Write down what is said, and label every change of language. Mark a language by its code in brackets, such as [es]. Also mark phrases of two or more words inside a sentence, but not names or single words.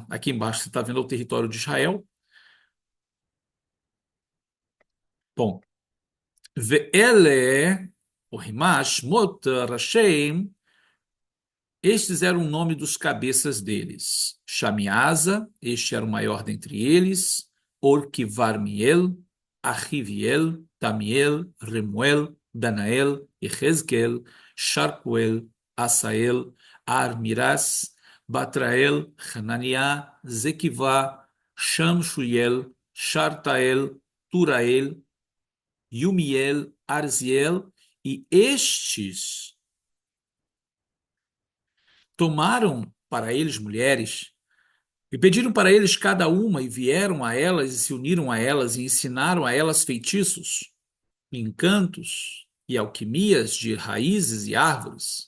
[pt] Aqui embaixo você está vendo o território de Israel. Bom, Ve'ele, o Rimash, Mot Rashem, estes eram o nome dos cabeças deles. Shamiasa, este era o maior dentre eles. Orquivarmiel, Achiviel, Tamiel, Remuel, Danael, Ehezkel, Sharpuel, Asael, Armiras, Batrael, Hananiah, Zequivá, Shamshuel, Shartael, Turael, Yumiel, Arziel, e estes tomaram para eles mulheres e pediram para eles cada uma, e vieram a elas e se uniram a elas e ensinaram a elas feitiços, encantos e alquimias de raízes e árvores.